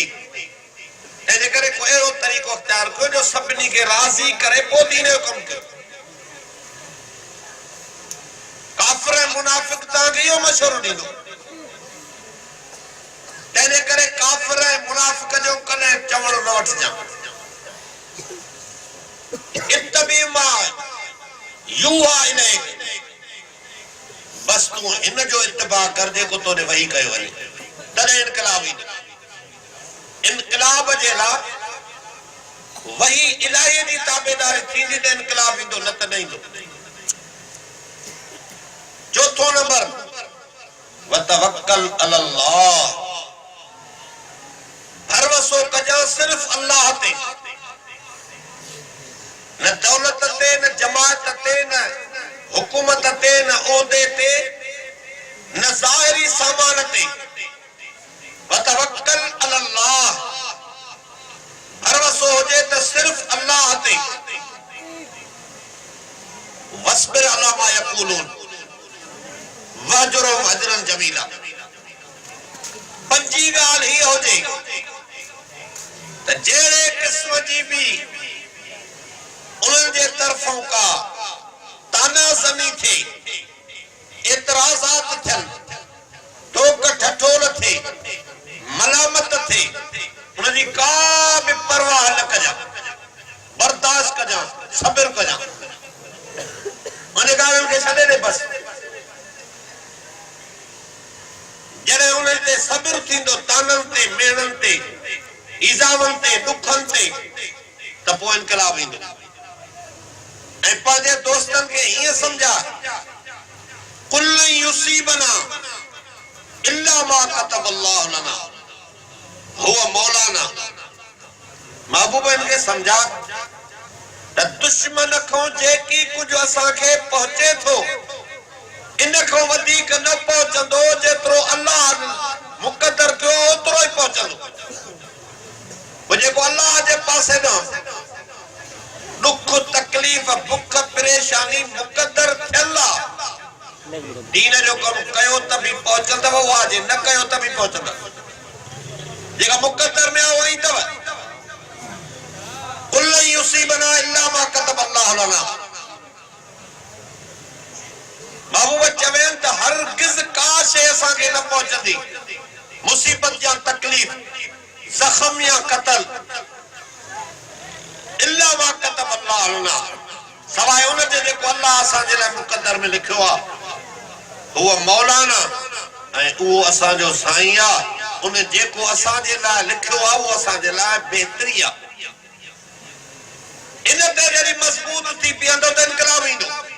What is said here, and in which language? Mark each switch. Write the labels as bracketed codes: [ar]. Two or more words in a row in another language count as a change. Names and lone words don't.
[sd] तंहिंजे करे को अहिड़ो तरीक़ो इख्तियार कयो जो सभिनी खे राज़ी करे पोइ दीन जो कमु कयो। काफ़िर ऐं मुनाफ़िक तव्हांखे इहो मशवरो ॾींदो। तंहिंजे करे काफ़िर ऐं मुनाफ़िक जो कॾहिं चवण न वठिजां। [ar] اتبع ما يوحى إليك, [sd] बस तूं हिन जो इत्तिबा कर जेको तोॾे वही कयो वञे, तॾहिं इनकलाब ईंदो। इनकलाब जे लाइ वही इलाही जी ताबेदारी थींदी त इनकलाब ईंदो, न त न ईंदो। चौथों नंबर, [ar] وتوكل على الله, [sd] भरवसो कजां सिर्फ अल्लाह ते, न दौलत ते, न जमात ते, न हुकूमत ते, न ओहदे ते, न ज़ाहिरी सामान ते। [ar] وتوكل على الله, [sd] भरवसो हुजे त सिर्फ अल्लाह ते। [ar] واصبر على ما يقولون واهجرهم هجرا جميلا. [sd] पंजी ॻाल्हि हीअ हुजे त जहिड़े क़िस्म जी बि उन्हनि जे तरफ़ों का तानाज़नी थे, एतराज़ात थियनि, टोक ठठोल थे, मलामत थे, उनजी का बि परवाह न कजां, बर्दाश्त कजां, सब्र कजां, उन ॻाल्हियुनि खे छॾे ॾे बस। जॾहिं उन ते सब्र थींदो, ताननि ते, मेणनि ते, ईज़ावनि ते, ॾुखनि ते, त पोइ इनकलाब ईंदो। ऐं पंहिंजे दोस्तनि खे हीअं सम्झा, [ar] قل لن يصيبنا إلا ما كتب الله لنا هو مولانا. [sd] महबूबनि खे सम्झा त दुश्मन खां जेकी कुझु असांखे पहुचे थो, इन खां वधीक न पहुचंदो, जेतिरो अल्लाह मुक़दर कयो ओतिरो ई पहुचंदो। जेको अल्लाह जे पासे ॾांहुं दुख, तकलीफ़, बुख, परेशानी मुक़दर थियल आहे, दीन जो कमु कयो त बि पहुचंदव, उहा जे न कयो त बि पहुचंदव। जेका मुक़दर में आहे उहा ईंदव। [ar] قل لن يصيبنا إلا ما كتب الله لنا. [sd] महबूब चवनि त हरगिज़ का शइ असांखे न पहुचंदी, मुसीबत या तकलीफ़, ज़ख़म या क़त्ल, [ar] إلا ما كتب الله لنا, [sd] सवाइ उन जे जेको अल्लाह असांजे लाइ मुक़दर में लिखियो आहे। उहो मौलाना, ऐं उहो असांजो साईं आहे। उन जेको असांजे लाइ लिखियो आहे उहो असांजे लाइ बहितरी आहे। इन ते जॾहिं मज़बूत थी बीहंदो त इनकलाब ईंदो।